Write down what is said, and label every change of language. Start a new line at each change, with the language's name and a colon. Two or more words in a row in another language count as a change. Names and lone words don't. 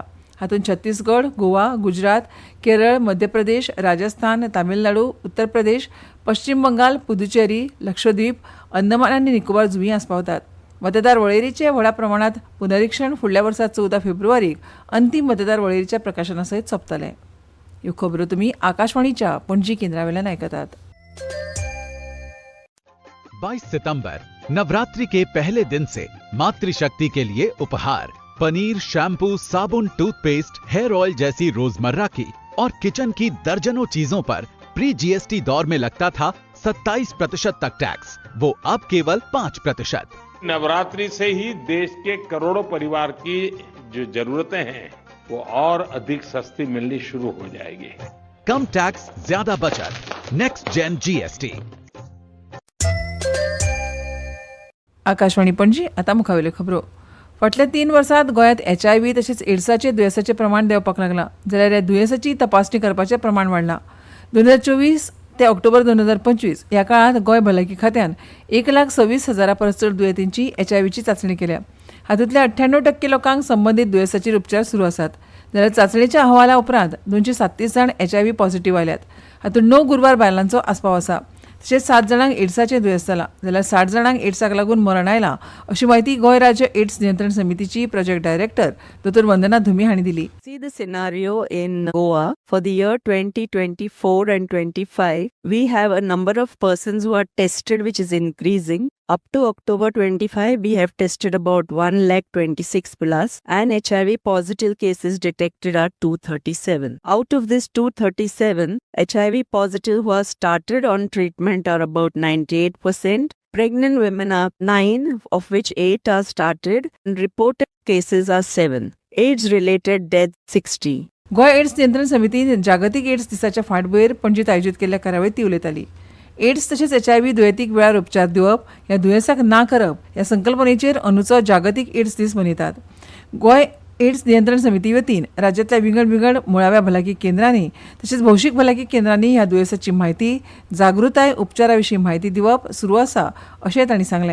Konkani: हातूंत छत्तीसगड, गोवा, गुजरात, केरळ, मध्य प्रदेश, राजस्थान, तामिळनाडू, उत्तर प्रदेश, पश्चिम बंगाल, पुदुचेरी, लक्षद्वीप, अंदमान आनी निकोबार जुंवई आस्पावतात. मतदार वळेरीचे व्हडा प्रमाणात पुनरीक्षण फुडल्या वर्सा 14 फेब्रुवारीक अंतीम मतदार वळेरीच्या प्रकाशना सयत सोंपतले. ह्यो खबरो तुमी आकाशवाणीच्या पणजी केंद्रावेल्यान आयकतात.
Hindi: 22 सितंबर नवरात्रि के पहले दिन से मातृशक्ति के लिए उपहार पनीर, शैम्पू, साबुन, टूथपेस्ट,
English: hair oil
Hindi: जैसी रोजमर्रा की और किचन की दर्जनों चीजों पर
English: pre GST
Hindi: दौर में लगता था 27% तक टैक्स, वो अब केवल 5%। नवरात्रि से ही देश के करोड़ों परिवार की जो जरूरतें हैं वो और अधिक सस्ती मिलनी शुरू हो जाएगी। कम टैक्स, ज्यादा बचत,
English: next gen GST.
Konkani: आकाशवाणी पणजी. आता मुखावेल्यो खबरो. फाटल्या 3 वर्सांत गोंयांत HIV तशेंच एड्साचे दुयेंसाचें प्रमाण देंवपाक लागलां, जाल्यार ह्या दुयेंसाची तपासणी करपाचें प्रमाण वाडलां. 2024 ते ऑक्टोबर 2025 ह्या काळांत गोंय भलायकी खात्यान 1,26,000 परस चड दुयेंतींची HIVची चांचणी केल्या. हातूंतल्या 98% लोकांक संबंदीत दुयेंसाचेर उपचार सुरू आसात, जाल्यार चांचणेच्या अहवाला उपरांत 237 जाण
English: HIV positive
Konkani: आयल्यात. हातूंत 9 गुरवार बायलांचो आस्पाव आसा. तशेंच 7 जाणांक एड्साचें दुयेंस जालां, जाल्यार 60 जाणांक एड्साक लागून मरण आयलां, अशी माहिती गोंय राज्य एड्स नियंत्रण समितीची
English: project director
Konkani: डॉ. वंदना धुमी हांणी दिली.
English: See the scenario in Goa for the year 2024 and 25. We have a number of persons who are tested, which is increasing. Up to October 25, we have tested about 1,26,000 plus, and HIV positive cases detected are 237. Out of this 237, HIV positive who are started on treatment are about 98%. Pregnant women are 9, of which 8 are started, and reported cases are 7. AIDS-related death 60.
Konkani: गोंय एड्स नियंत्रण समितीन जागतीक एड्स दिसाच्या फाटभुंयेर पणजीत आयोजीत केल्ल्या कार्यावळीत ती उलयताली. एड्स तशेंच HIV दुयेंतीक वेळार उपचार दिवप, ह्या दुयेंसाक ना करप ह्या संकल्पनेचेर अंदूचो जागतीक एड्स दीस मनयतात. गोंय एड्स नियंत्रण समिती वतीन राज्यांतल्या विंगड मुळाव्या भलायकी केंद्रांनी तशेंच भौशीक भलायकी केंद्रांनी ह्या दुयेंसाची म्हायती, जागृताय, उपचारा विशीं म्हायती दिवप सुरू आसा, अशेंय तांणी सांगलें.